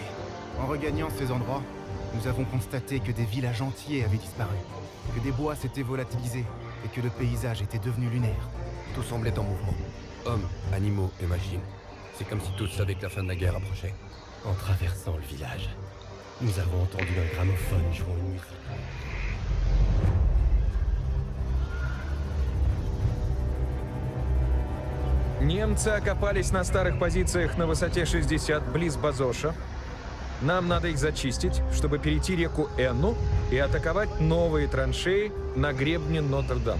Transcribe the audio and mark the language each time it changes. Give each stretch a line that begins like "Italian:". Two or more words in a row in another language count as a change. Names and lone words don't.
French: En regagnant ces endroits, nous avons constaté que des villages entiers avaient disparu, que des bois s'étaient volatilisés et que le paysage était devenu lunaire. Tout semblait en mouvement. Hommes, animaux et machines. C'est comme si tous savaient que la fin de la guerre approchait. En traversant le village, nous avons entendu un gramophone jouant une musique.
Russian: Немцы окопались на старых позициях на высоте 60 близ Базоша. Нам надо их зачистить, чтобы перейти реку Энну и атаковать новые траншеи на гребне Нотр-Дам.